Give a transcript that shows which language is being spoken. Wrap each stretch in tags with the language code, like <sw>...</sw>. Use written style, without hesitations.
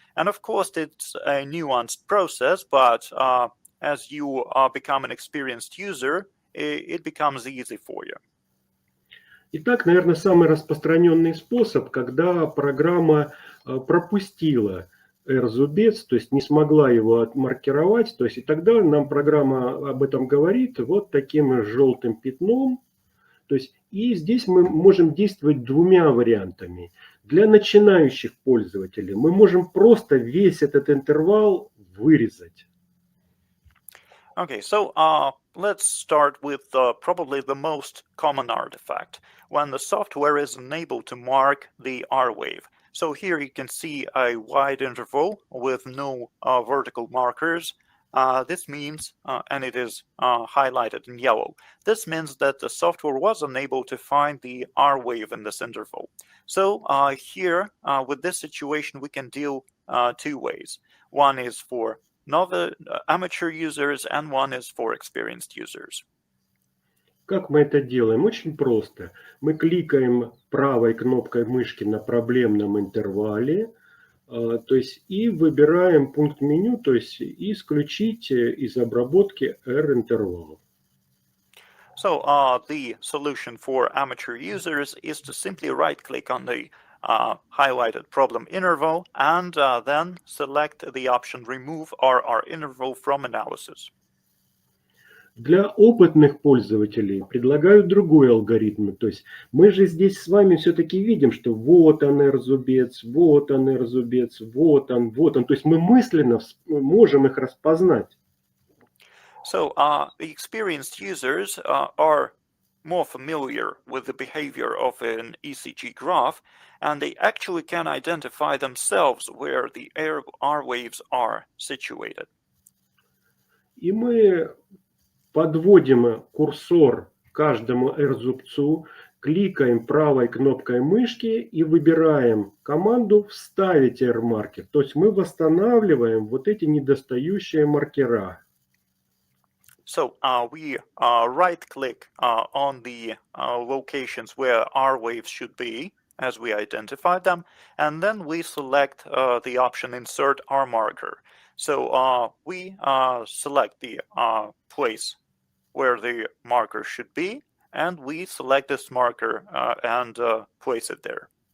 <en>And of course, it's a nuanced process, but as you become an experienced user, it becomes easy for you.</en> <ru>Итак, наверное, самый распространенный способ, когда программа пропустила R-зубец, то есть не смогла его отмаркировать, то есть и тогда нам программа об этом говорит вот таким желтым пятном. То есть и здесь мы можем действовать двумя вариантами. Для начинающих пользователей мы можем просто весь этот интервал вырезать.</ru> <en>Okay, so let's start with probably the most common artifact, when the software is unable to mark the R wave. So here you can see a wide interval with no vertical markers. This means, and it is highlighted in yellow, this means that the software was unable to find the R wave in this interval. So here, with this situation, we can deal two ways. One is for amateur users, and one is for experienced users.</en> <ru>Как мы это делаем? Очень просто. Мы кликаем правой кнопкой мышки на проблемном интервале, то есть и выбираем пункт меню, то есть исключить из обработки R-интервал.</ru> <en>So the solution for amateur users is to simply right-click on the highlighted problem interval and then select the option Remove RR interval from analysis.</en> <ru>Для опытных пользователей предлагаю другой алгоритм. То есть мы же здесь с вами все-таки видим, что вот он R-зубец, вот он R-зубец, вот он, вот он. То есть мы мысленно можем их распознать.</ru> <en>So the experienced users are more familiar with the behavior of an ECG graph, and they actually can identify themselves where the R waves are situated.</en> <ru>И мы подводим курсор к каждому R-зубцу, кликаем правой кнопкой мышки и выбираем команду «Вставить R-маркер». То есть мы восстанавливаем вот эти недостающие маркера.</ru> <en>So we right-click on the locations where R waves should be, as we identify them, and then we select the option Insert R marker. So we select the place where the marker should be, and we select this marker and place it there.</en>